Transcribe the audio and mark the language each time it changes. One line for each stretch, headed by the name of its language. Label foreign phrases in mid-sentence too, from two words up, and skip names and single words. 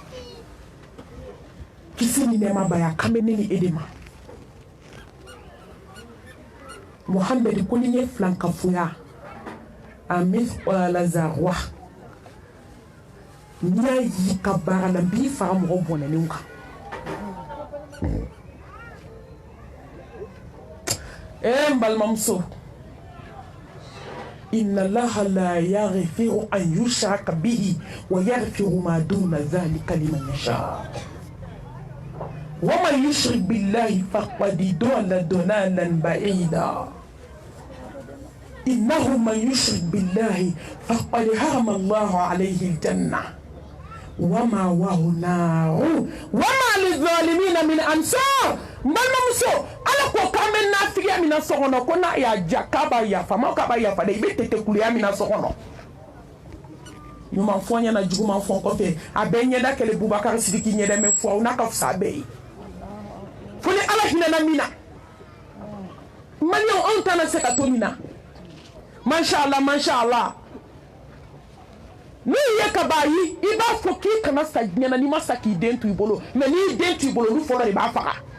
Bambara: kisi ni nɛɛma ba y'a kan bɛ ne ni e de ma Muhammed ko ni n ye filankafoya a
Arabic: مثقال ذرة
Bambara: n'i y'a yi ka baara la n b'i fara mɔgɔ bɔnɛlenw kan n balimamuso
Arabic: إن الله لا يغفر أن يشرك به ويغفر ما دون ذلك لمن يشاء ومن يشرك بالله فقد ضل ضلالا بعيدا إنه من يشرك بالله فقد حرم الله عليه الجنة ومأواه النار وما للظالمين من أنصار
Bambara: balimamuso ala ko k'an bɛ nafigiya min na so kɔnɔ ko n'a y'a ja k'a b'a yafa ma k'a b'a yafa dɛ i bɛ tetekuluya min na so kɔnɔ ɲuman fɔ n ɲɛna juguman fɔ n kɔfɛ a bɛɛ ɲɛda kɛlɛ Bubakari Sidiki ɲɛda mɛ fɔ n'a ka fisa a bɛɛ ye fo ni ala hinɛna min na maliyɛnw anw tɛna se ka to nin na
Arabic: ما شاء الله
Bambara: n'u ye ka b'a ye i b'a fɔ k'i kana sa diɲɛ na n'i ma sa k'i den to i bolo mais n'i den to i bolo olu fɔlɔ de b'a faga